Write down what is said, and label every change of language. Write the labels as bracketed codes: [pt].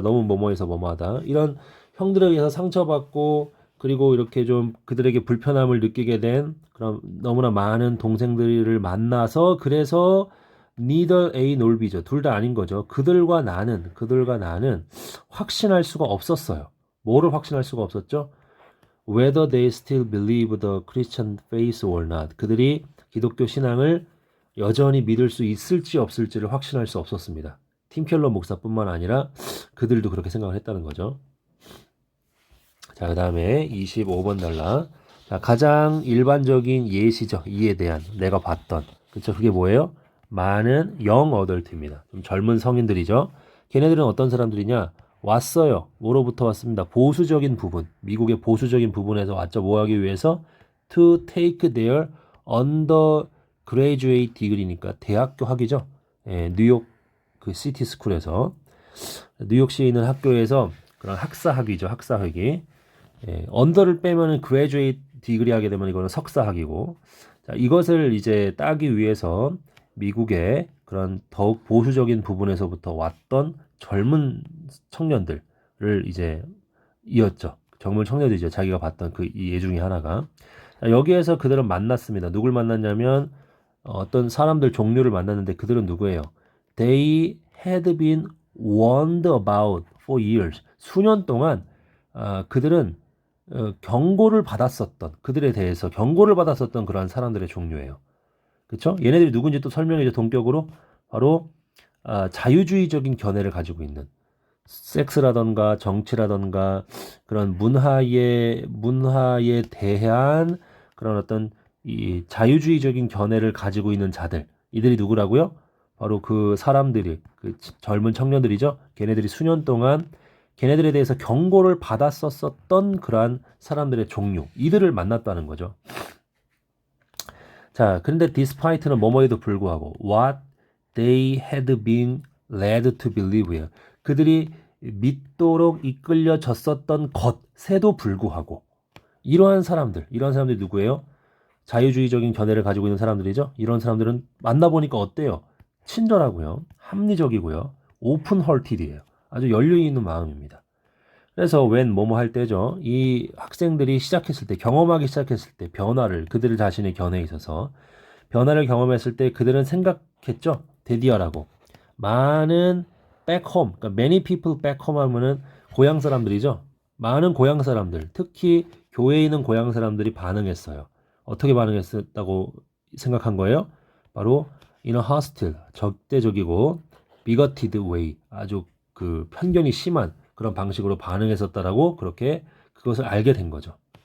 [ko] 너무 뭐뭐해서 뭐뭐하다. 이런 형들에 의해서 상처받고 그리고 이렇게 좀 그들에게 불편함을 느끼게 된 그런 너무나 많은 동생들을 만나서 그래서 [en] neither A nor B [ko] 죠. 둘 다 아닌 거죠. 그들과 나는 확신할 수가 없었어요. 뭐를 확신할 수가 없었죠? [en] Whether they still believe the Christian faith or not. [ko] 그들이 기독교 신앙을 여전히 믿을 수 있을지 없을지를 확신할 수 없었습니다. 팀 켈러 목사뿐만 아니라 그들도 그렇게 생각을 했다는 거죠. 자, 그 다음에 25번 달라. 자, 가장 일반적인 예시죠. 이에 대한 내가 봤던. 그쵸? 그게 뭐예요? 많은 영 어덜트입니다. 좀 젊은 성인들이죠. 걔네들은 어떤 사람들이냐? 왔어요. 뭐로부터 왔습니다. 보수적인 부분. 미국의 보수적인 부분에서 왔죠. 뭐 하기 위해서? [en] To take their undergraduate degree니까 [ko] 대학교 학위죠. 예, 뉴욕 그 시티 스쿨에서 뉴욕시에 있는 학교에서 그런 학사 학위죠. 학사 학위. 예, 언더를 빼면은 graduate 디그리 하게 되면 이거는 석사 학위고. 자, 이것을 이제 따기 위해서 미국의 그런 더욱 보수적인 부분에서부터 왔던 젊은 청년들을 이제 이었죠. 젊은 청년들이죠. 자기가 봤던 그 이 예 중에 하나가. 자, 여기에서 그들은 만났습니다. 누굴 만났냐면 어떤 사람들 종류를 만났는데 그들은 누구예요? [en] They had been warned about for years. [ko] 수년 동안 그들은 경고를 받았었던 그들에 대해서 경고를 받았었던 그러한 사람들의 종류예요. 그렇죠? 얘네들이 누군지 또 설명해줘. 동격으로 바로 자유주의적인 견해를 가지고 있는 섹스라던가 정치라던가 그런 문화에 대한 그런 어떤 이 자유주의적인 견해를 가지고 있는 자들. 이들이 누구라고요? 바로 그 사람들이 그 젊은 청년들이죠. 걔네들이 수년 동안 걔네들에 대해서 경고를 받았었던 그러한 사람들의 종류. 이들을 만났다는 거죠. 자, 그런데 despite는 뭐뭐에도 불구하고 [en] what they had been led to believe [ko] 예요. 그들이 믿도록 이끌려졌었던 것에도 불구하고 이러한 사람들이 누구예요? 자유주의적인 견해를 가지고 있는 사람들이죠. 이런 사람들은 만나보니까 어때요? 친절하고요. 합리적이고요. 오픈 헐티드예요. 아주 연륜이 있는 마음입니다. 그래서 when 뭐뭐 할 때죠. 이 학생들이 경험하기 시작했을 때 그들 자신의 견해에 있어서 변화를 경험했을 때 그들은 생각했죠. 데디어라고. 많은 back home, 그러니까 [en] many people back home [ko] 하면은 고향 사람들이죠. 많은 고향 사람들, 특히 교회에 있는 고향 사람들이 반응했어요. 어떻게 반응했다고 생각한 거예요? 바로 [en] in a hostile, [ko] 적대적이고 [en] bigoted way, [ko] 아주 그 편견이 심한 그런 방식으로 반응했었다라고 그렇게 그것을 알게 된 거죠.